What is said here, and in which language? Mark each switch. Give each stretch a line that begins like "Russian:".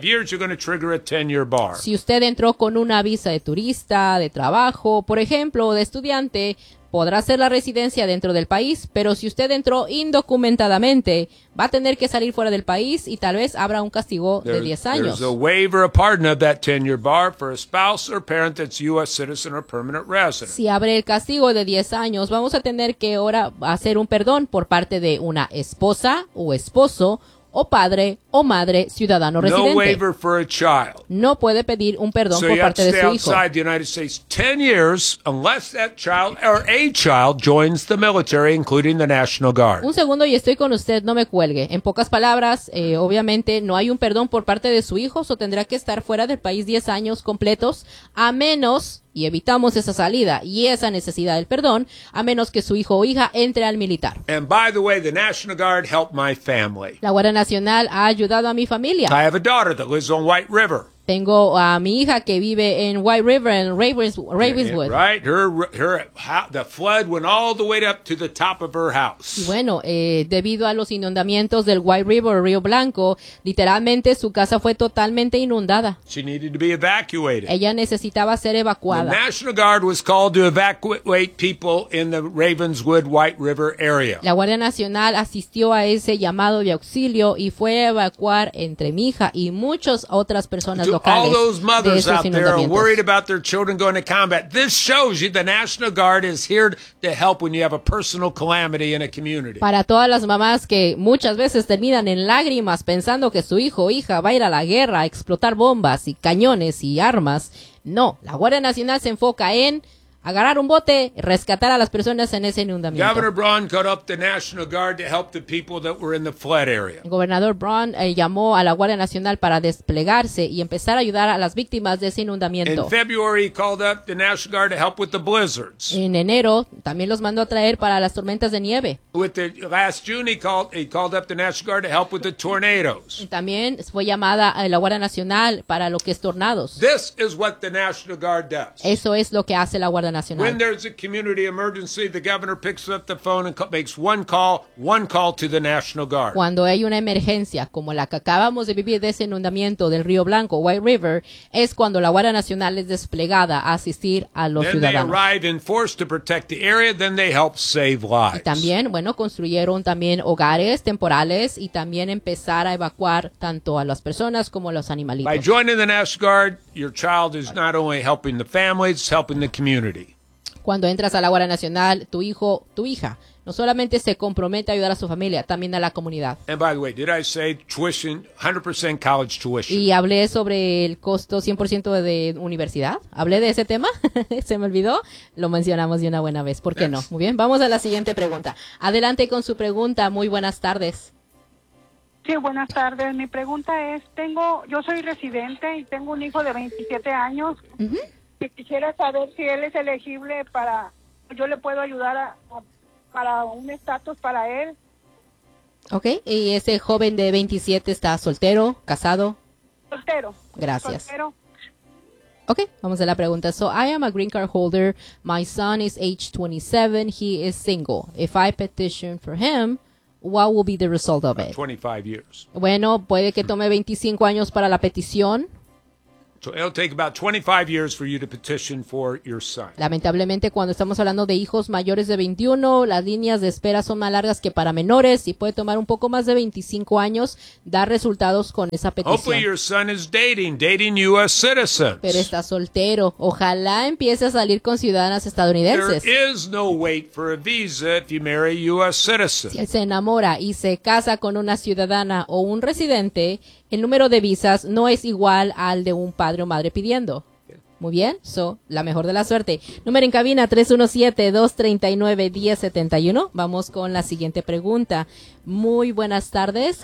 Spanish: Si usted entró con una visa de turista, de trabajo, por ejemplo, o de estudiante, podrá hacer la residencia dentro del país, pero si usted entró indocumentadamente, va a tener que salir fuera del país y tal vez habrá un castigo de 10 años.
English: There's a waiver, a pardon of that 10-year bar for a spouse or parent that's U.S. citizen or permanent resident.
Spanish: Si abre el castigo de 10 años, vamos a tener que ahora hacer un perdón por parte de una esposa o esposo o padre o madre ciudadano residente.
English: No waiver for a child.
Spanish: No puede pedir un perdón por parte de su hijo.
English: Outside the United States 10 years unless that child or a child joins the military, including the National Guard.
Spanish: Un segundo y estoy con usted, no me cuelgue. En pocas palabras, obviamente no hay un perdón por parte de su hijo, o tendrá que estar fuera del país 10 años completos, a menos, y evitamos esa salida y esa necesidad del perdón, a menos que su hijo o hija entre al militar.
English: And by the way, the National Guard helped my family.
Spanish: La Guardia Nacional ha ayudado a mi familia.
English: I have a daughter that lives on White River.
Spanish: Tengo a mi hija que vive en White River en Ravenswood.
English: Yeah, right, the flood went all the way up to the top of her house.
Spanish: Bueno, debido a los inundamientos del White River, Río Blanco, literalmente su casa fue totalmente inundada.
English: She needed to be evacuated.
Spanish: Ella necesitaba ser evacuada.
English: The National Guard was called to evacuate people in the Ravenswood White River area.
Spanish: La Guardia Nacional asistió a ese llamado de auxilio y fue a evacuar entre mi hija y muchas otras personas.
English: All those mothers out there are worried about their children going to combat. This shows you the National Guard is here to help when you have a personal calamity in a community.
Spanish: Para todas las mamás que muchas veces terminan en lágrimas pensando que su hijo o hija va a ir a la guerra a explotar bombas y cañones y armas, no. La Guardia Nacional se enfoca en agarrar un bote, rescatar a las personas en ese inundamiento.
English: Governor Braun called up the National Guard to help the people that were in the flood area.
Spanish: Gobernador Braun llamó a la Guardia Nacional para desplegarse y empezar a ayudar a las víctimas de ese inundamiento.
English: In February, he called up the National Guard to help with the blizzards.
Spanish: En enero, también los mandó a traer para las tormentas de nieve.
English: Last June, he called up the National Guard to help with the tornadoes.
Spanish: También fue llamada a la Guardia Nacional para lo que es tornados.
English: This is what the National Guard does.
Spanish: Eso es lo que hace la Guardia Nacional.
English: When there's a community emergency, the governor picks up the phone and makes one call to the National Guard.
Spanish: Cuando hay una emergencia, como la que acabamos de vivir de ese inundamiento del Río Blanco, White River, es cuando la Guardia Nacional es desplegada a asistir a los
English: then
Spanish: ciudadanos.
English: They arrive in force to protect the area, then they help save lives.
Spanish: Y también, bueno, construyeron también hogares temporales y también empezar a evacuar tanto a las personas como a los animalitos.
English: By joining the National Guard, your child is not only helping the family, it's helping the community.
Spanish: Cuando entras a la Guardia Nacional, tu hijo, tu hija, no solamente se compromete a ayudar a su familia, también a la comunidad.
English: And by the way, did I say tuition, 100% college tuition?
Spanish: Y hablé sobre el costo 100% de universidad. ¿Hablé de ese tema? Se me olvidó. Lo mencionamos de una buena vez. ¿Por qué no? Muy bien, vamos a la siguiente pregunta. Adelante con su pregunta. Muy buenas tardes. Sí, buenas tardes. Mi pregunta es, yo soy residente y tengo un hijo de 27 años. Uh-huh. Y quisiera saber si él es elegible para, yo le puedo ayudar para un estatus para él. Okay. ¿Y ese joven de 27 está soltero, casado? Soltero. Gracias. Soltero. Okay, vamos a la pregunta.
English: So, I am a green card holder. My son is age 27. He is single. If I petition for him, what will be the result of it? 25 years.
Spanish: Bueno, puede que tome 25 años para la petición.
English: So, it'll take about 25 years for you to petition for your son.
Spanish: Lamentablemente, cuando estamos hablando de hijos mayores de 21, las líneas de espera son más largas que para menores y puede tomar un poco más de 25 años dar resultados con esa petición.
English: Hopefully, your son is dating U.S. citizens.
Spanish: Pero está soltero. Ojalá empiece a salir con ciudadanas estadounidenses.
English: There is no wait for a visa if you marry a U.S. citizen.
Spanish: Si él se enamora y se casa con una ciudadana o un residente, el número de visas no es igual al de un padre o madre pidiendo. Muy bien, so, la mejor de la suerte. Número en cabina, 317-239-1071. Vamos con la siguiente pregunta. Muy buenas tardes.